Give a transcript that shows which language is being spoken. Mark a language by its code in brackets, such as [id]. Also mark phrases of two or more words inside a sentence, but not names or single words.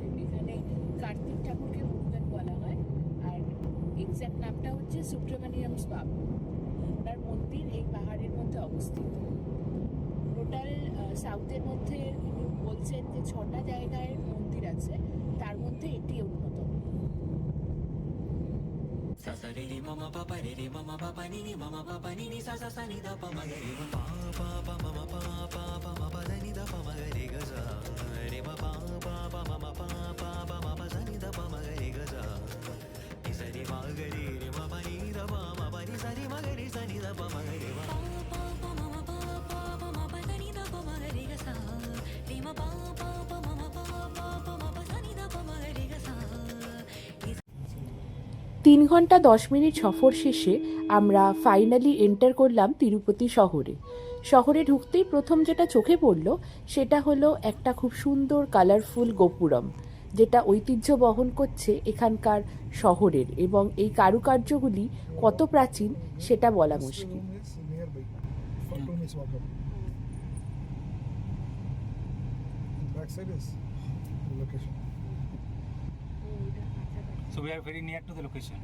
[bn] এখানে কার্তিক ঠাকুরকে মুরুগান বলা হয়, আর এক্সাক্ট নামটা হচ্ছে সুব্রমণিয়াম স্বামী। ওনার মন্দির এই পাহাড়ের মধ্যে অবস্থিত। [en] total South [bn] মধ্যে উনি বলছেন যে 6টা জায়গায় মন্দির আছে, তার মধ্যে এটি অন্যতম। sa sa re re mama papa re re mama papa ni ni mama papa ni ni sa sa sa ni da pa ma ga re ma pa pa pa mama pa pa pa ma pa da ni da pa ma ga re ga sa re ma pa pa pa mama pa pa pa ma pa sa ni da pa ma ga re ga sa ni sa re ma ga re ma pa ni da pa ma pa ni sa re ma ga re sa ni da pa ma ga re ma pa pa mama pa pa pa ma pa da ni da pa ma ga re ga sa re ma pa pa pa mama pa pa pa ma pa sa ni da pa ma ga re ga sa 3 ঘন্টা 10 মিনিট সফর শেষে আমরা [en] finally enter [bn] করলাম তিরুপতি শহরে। শহরে ঢুকতেই প্রথম যেটা চোখে পড়ল সেটা হলো একটা খুব সুন্দর কালারফুল গোপুরম, যেটা ঐতিহ্য বহন করছে এখানকার শহরের, এবং এই কারুকার্যগুলি কত প্রাচীন সেটা বলা মুশকিল। [en] This room is nearby. For 2 minutes walk up. And back side is the location. So we are very near to the location.